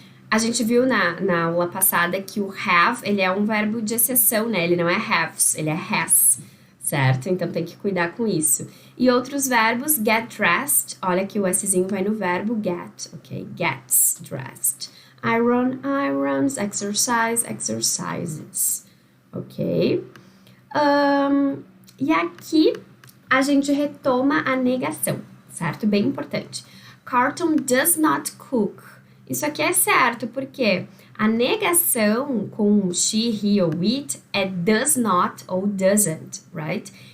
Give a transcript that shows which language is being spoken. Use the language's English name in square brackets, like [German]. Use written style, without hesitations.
[Portuguese] A gente viu na aula passada que o have, ele é um verbo de exceção, né? Ele não é haves, ele é has, certo? Então, tem que cuidar com isso. E outros verbos, [English] get dressed, [Portuguese] olha que o Szinho vai no verbo get, ok? [English] Gets dressed. Iron, irons, exercise, exercises, ok? [Portuguese] E aqui a gente retoma a negação, certo? Bem importante. [English] Carlton does not cook. [Portuguese] Isso aqui é certo, porque a negação com she, he ou it é does not ou doesn't, [English] right?